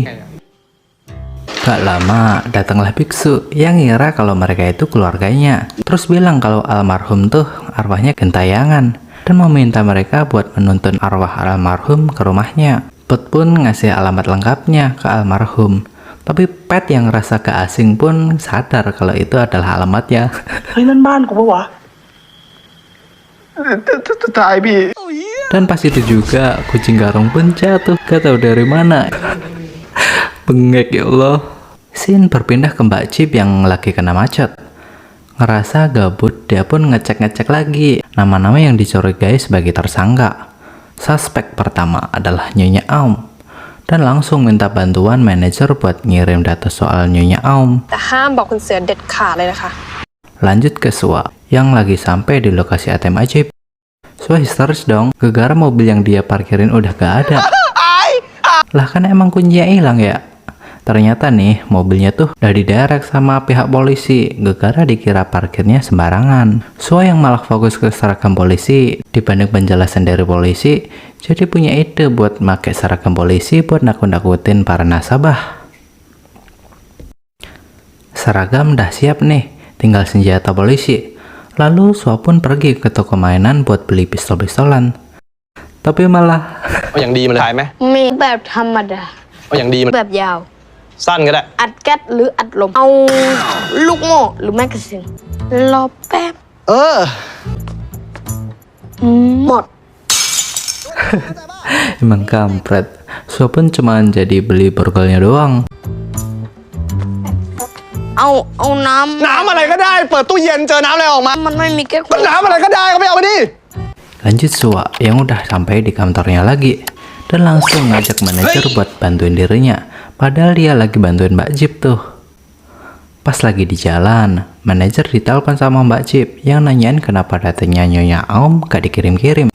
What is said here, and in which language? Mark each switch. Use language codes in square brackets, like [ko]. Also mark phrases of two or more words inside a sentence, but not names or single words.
[id] Gak lama, datanglah biksu yang ngira kalau mereka itu keluarganya. Terus bilang kalau almarhum tuh arwahnya gentayangan dan meminta mereka buat menuntun arwah almarhum ke rumahnya. Pot pun ngasih alamat lengkapnya ke almarhum. Tapi Pet yang rasa keasing pun sadar kalau itu adalah alamatnya. [th] เฮ้ยนั่นบ้านกูปะวะตายพี่ [id] Dan pas itu juga kucing garong pun jatuh, gak tahu dari mana. Bengek ya Allah. Sin berpindah ke Mbak Cip yang lagi kena macet. Ngerasa gabut, dia pun ngecek-ngecek lagi nama-nama yang dicurigai sebagai tersangka. Suspek pertama adalah Nyonya Aum, dan langsung minta bantuan manajer buat ngirim data soal Nyonya Aum. [th] แต่ห้ามบอกคุณเสือเด็ดขาดเลยนะคะ [id] Lanjut ke Sua yang lagi sampai di lokasi ATM ajaib. Sua histeris dong, gara-gara mobil yang dia parkirin udah gak ada. Lah kan emang kuncinya hilang ya. Ternyata nih mobilnya tuh udah diderek sama pihak polisi, gara-gara dikira parkirnya sembarangan. Sua yang malah fokus ke seragam polisi dibanding penjelasan dari polisi, jadi punya ide buat pakai seragam polisi buat nakut-nakutin para nasabah. Seragam udah siap nih, tinggal senjata polisi. Lalu Sua pun pergi ke toko mainan buat beli pistol-pistolan. Tapi malah [th] เอาอย่างดีมาเลยถ่ายไหม มีแบบธรรมดา เอาอย่างดีมา แบบยาว สั้นก็ได้ อัดแก๊สหรืออัดลม เอาลูกโม่หรือแมกกาซีนรอแป๊บ เออ หมด [id] emang kampret. Sua pun cuma jadi beli borgolnya doang. [th] เอาน้ น้ำอะไรก็ได้เปิดตู้เย็นเจอน้ำอะไรออกมา ำมันไม่มีแก๊ส ก็น้ำอะไรก็ได้ก็ไปเอามาดิ [id] Lanjut Sua yang udah sampai di kantornya lagi dan langsung ngajak manajer buat bantuin dirinya, padahal dia lagi bantuin Mbak Jip tuh. Pas lagi di jalan, manajer ditelepon sama Mbak Jip yang nanyain kenapa datanya Nyonya Aum gak dikirim-kirim.